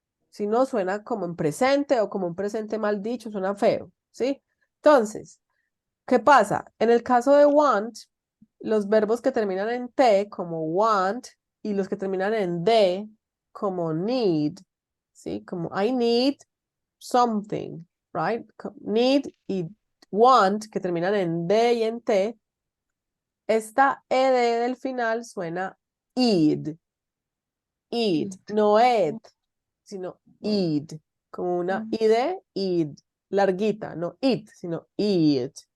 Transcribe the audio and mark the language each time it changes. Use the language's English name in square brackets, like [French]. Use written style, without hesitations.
[Spanish] Si no, suena como en presente o como un presente mal dicho, suena feo, ¿sí? Entonces, ¿qué pasa? En el caso de want, los verbos que terminan en T, como want, y los que terminan en D, como need, ¿sí? Como [English] I need something, right? [Spanish] Need y want, que terminan en D y en T, esta ed del final suena id, no ed, sino id, como una id, larguita, no it, sino id.